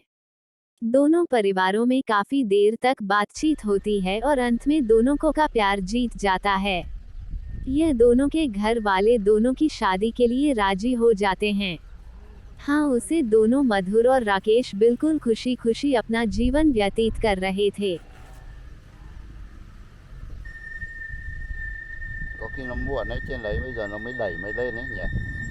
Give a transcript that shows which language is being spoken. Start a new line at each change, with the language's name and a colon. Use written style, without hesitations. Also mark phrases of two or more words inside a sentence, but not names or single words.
Hindi: दोनों परिवारों में काफी देर तक बातचीत होती है और अंत में दोनों को का प्यार जीत जाता है। यह दोनों के घर वाले दोनों की शादी के लिए राजी हो जाते हैं। हाँ, उसे दोनों मधुर और राकेश बिल्कुल खुशी खुशी अपना जीवन व्यतीत कर रहे थे।
Vietnamese: Có khi nó muộn ấy, trên đấy bây giờ nó mới đẩy mới lên ấy nhỉ.